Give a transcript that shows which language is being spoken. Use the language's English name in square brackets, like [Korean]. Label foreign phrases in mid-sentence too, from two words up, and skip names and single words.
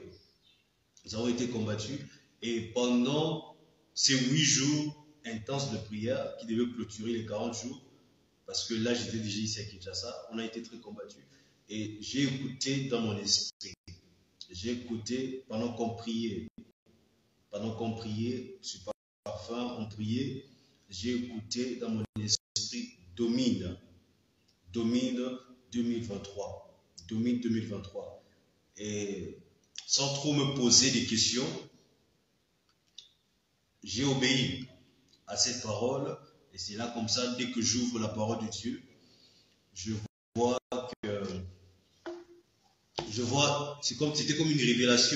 [French] Nous avons été combattus. Et pendant ces 8 jours intenses de prière qui devaient clôturer les 40 jours, parce que là, j'étais déjà ici à Kinshasa, on a été très combattus. Et j'ai écouté dans mon esprit. J'ai écouté pendant qu'on priait. Pendant qu'on priait, sur parfum, on priait. J'ai écouté dans mon esprit domine. Domine 2023. Domine 2023. Et sans trop me poser des questions, j'ai obéi à cette parole. Et c'est là comme ça, dès que j'ouvre la parole de Dieu, je vois que... c'était comme une révélation.